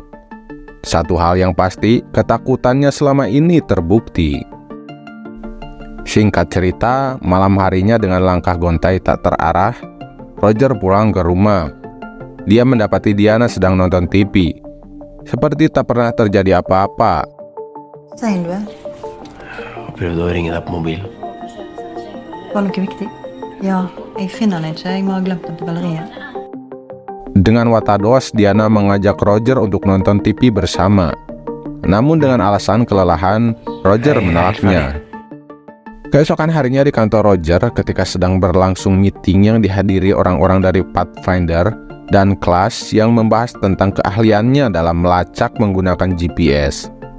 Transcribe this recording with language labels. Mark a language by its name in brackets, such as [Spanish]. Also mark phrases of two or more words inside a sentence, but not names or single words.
[Indonesian] Satu hal yang pasti, ketakutannya selama ini terbukti. Singkat cerita, malam harinya dengan langkah gontai tak terarah, Roger pulang ke rumah. Dia mendapati Diana sedang nonton TV. Seperti tak pernah terjadi apa-apa. [Norwegian] Sein du? Jeg prøvde å ringe deg på mobil. Var noe viktig? Ja, jeg finner den ikke. Jeg må ha glemt den på galleriet. [Indonesian] Dengan watados, Diana mengajak Roger untuk nonton TV bersama. Namun dengan alasan kelelahan, Roger menolaknya. Keesokan harinya di kantor Roger, ketika sedang berlangsung meeting yang dihadiri orang-orang dari Pathfinder dan kelas yang membahas tentang keahliannya dalam melacak menggunakan GPS.